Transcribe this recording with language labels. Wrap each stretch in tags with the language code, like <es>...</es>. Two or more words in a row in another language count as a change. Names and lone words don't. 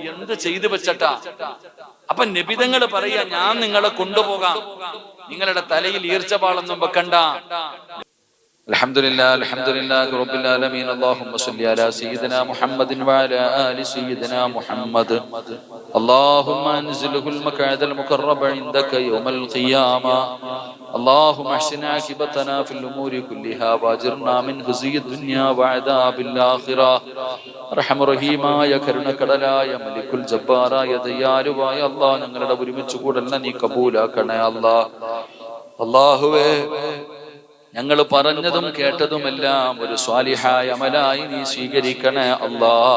<ml>എന്ത് ചെയ്തു വെച്ചട്ടാ? അപ്പൊ നബിതങ്ങൾ പറയാ, ഞാൻ നിങ്ങളെ കൊണ്ടുപോകാം, നിങ്ങളുടെ തലയിൽ ഈർച്ചപാളൊന്നും വെക്കണ്ട.</ml> <ar>الحمد لله الحمد لله رب العالمين. اللهم صل على سيدنا محمد وعلى آل سيدنا محمد. اللهم انزله المقعد المقرب عندك يوم القيامة. اللهم احسن عاقبتنا في الأمور كلها واجرنا من خزي الدنيا وعذاب الآخرة.</ar> <ml>റഹ്മ റഹീമായ കരുണക്കടലായ മലിക്കുൽ ജബ്ബാറായ ദയാലുവായ അല്ലാഹ്, ഞങ്ങളുടെ ഒരുമിച്ച് കൂടല്ല നീ കബൂലാക്കണേ അല്ലാഹ്. അല്ലാഹുവേ, ഞങ്ങൾ പറഞ്ഞതും കേട്ടതുമെല്ലാം ഒരു സ്വാലിഹായ അമലായി നീ സ്വീകരിക്കണേ അല്ലാഹ്.</ml>